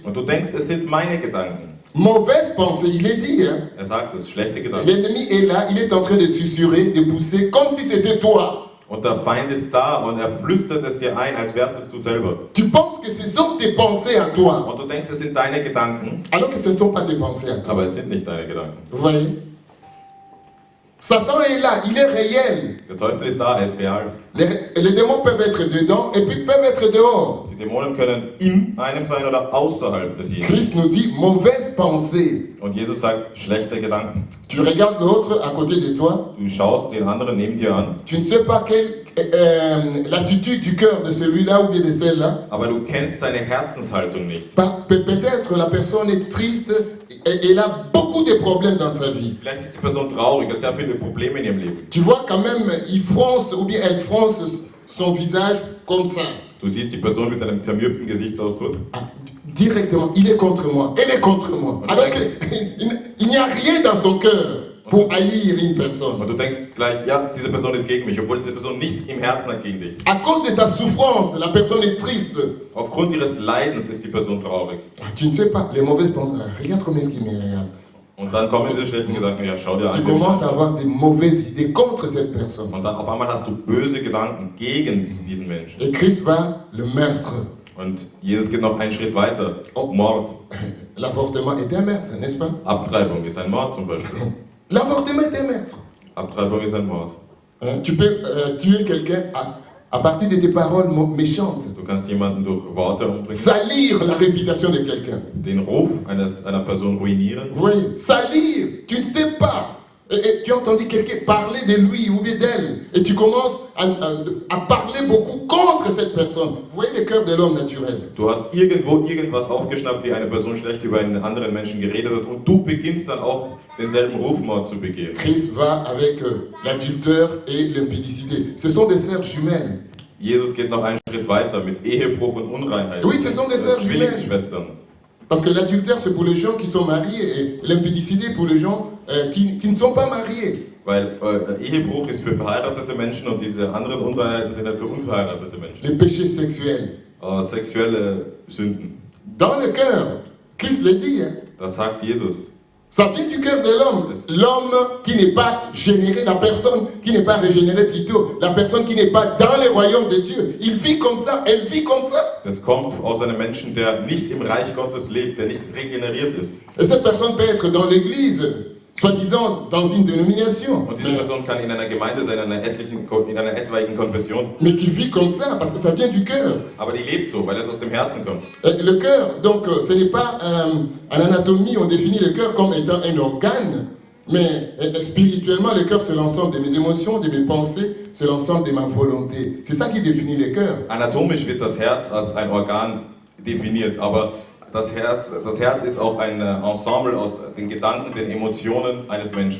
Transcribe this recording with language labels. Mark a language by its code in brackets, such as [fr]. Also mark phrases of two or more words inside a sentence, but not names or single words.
[de] Und du denkst, es sind meine Gedanken. [fr] Mauvaises pensées, il est dit. Hein? [de] Er sagt es, schlechte Gedanken. [fr] L'ennemi est là, il est en train de susurrer, de pousser, comme si c'était toi. [de] Und der Feind ist da und er flüstert es dir ein, als wärst es du selber. [fr] Tu penses que ce sont tes pensées à toi, [de] Und du denkst, es sind deine Gedanken, [fr] alors que ce ne sont pas tes pensées à toi. [de] aber es sind nicht deine Gedanken. [fr] Vous voyez? Satan est là, il est réel. [de] Der Teufel ist da, er ist real. [fr] Les démons peuvent être dedans et puis peuvent être dehors. [de] Die Dämonen können in einem sein oder außerhalb desjenigen. [fr] Christ nous dit mauvaise pensée. [de] Und Jesus sagt, schlechte Gedanken. [fr] Tu regardes l'autre à côté de toi, [de] Du schaust den anderen neben dir an, [fr] tu ne sais pas quelle l'attitude du cœur de celui-là ou bien de celle-là. [de] aber du kennst seine Herzenshaltung nicht. [fr] Peut-être la personne est triste et elle a beaucoup de problèmes dans sa vie. [de] Vielleicht ist die Person traurig, hat sehr viele Probleme in ihrem Leben. [fr] Tu vois quand même, il fronce ou bien elle fronce son visage comme ça. [de] Du siehst die Person mit einem zermürbten Gesichtsausdruck. [fr] Ah, directement, il est contre moi, elle est contre moi. Alors qu'il n'y a rien dans son cœur pour haïr une personne. [de] Und du denkst gleich, ja, diese Person ist gegen mich, obwohl diese Person nichts im Herzen hat gegen dich. [fr] À cause de sa souffrance, la personne est triste. [de] Aufgrund ihres Leidens ist die Person traurig. [fr] Ah, tu ne sais pas, les mauvaises pensées. Ah, regarde comment est-ce qu'il me regarde. [de] Und dann kommen diese schlechten Gedanken, ja, schau dir [fr] Tu [de] an. [fr] commences à avoir des mauvaises idées contre cette personne. [de] Und dann auf einmal hast du böse Gedanken gegen diesen Menschen. [fr] Et Christ va le meurtre. [de] Und Jesus geht noch einen Schritt weiter. Mord. [fr] L'avortement est un meurtre, n'est-ce pas? [de] Abtreibung ist ein Mord zum Beispiel. [fr] L'avortement est un meurtre. [de] Abtreibung ist ein Mord. [fr] Hein, tu peux tuer quelqu'un à partir de tes paroles méchantes. [de] Du kannst jemanden durch Worte umbringen, [fr] Salir la réputation de quelqu'un. [de] den Ruf einer Person ruinieren. [fr] Oui, salir, tu ne sais pas. Et tu as entendu quelqu'un parler de lui ou bien d'elle. Et tu commences à parler beaucoup contre cette personne. Vous voyez le cœur de l'homme naturel. [de] Du hast irgendwo irgendwas aufgeschnappt, wie eine Person schlecht über einen anderen Menschen geredet hat und du beginnst dann auch denselben Rufmord zu begehen. [fr] Christ va avec l'adultère et l'impudicité. Ce sont des sœurs jumelles. [de] Jesus geht noch einen Schritt weiter mit Ehebruch und Unreinheit. [fr] Oui, ce sont des sœurs jumelles. [de] Zwillingsschwestern. [fr] Parce que l'adultère, c'est pour les gens qui sont mariés et l'impudicité pour les gens qui ne sont pas mariés. [de] Weil Ehebruch ist für verheiratete Menschen und diese anderen Unreinheiten sind halt für unverheiratete Menschen. [fr] Les péchés sexuels. [de] Sexuelle Sünden. [fr] Dans le cœur, Christ le dit. Hein. [de] Das sagt Jesus. [fr] Ça vient du cœur de l'homme. L'homme qui n'est pas généré, la personne qui n'est pas régénérée plutôt, la personne qui n'est pas dans le royaume de Dieu. Il vit comme ça, elle vit comme ça. [de] Das kommt aus einem Menschen, der nicht im Reich Gottes lebt, der nicht regeneriert ist. [fr] Et cette personne peut être dans l'église, soi-disant dans une dénomination. [de] Und diese Person kann in einer Gemeinde sein, in einer etwaigen Konfession. [fr] Mais qui vit comme ça, parce que ça vient du cœur. [de] Aber die lebt so, weil es aus dem Herzen kommt. [fr] Le cœur, donc, ce n'est pas en anatomie, on définit le cœur comme étant un organe, Mais spirituellement, le cœur, c'est l'ensemble de mes émotions, de mes pensées, c'est l'ensemble de ma volonté. C'est ça qui définit le cœur. [de] Anatomisch wird das Herz als ein Organ definiert, aber das Herz ist auch ein Ensemble aus den Gedanken, den Emotionen eines Menschen.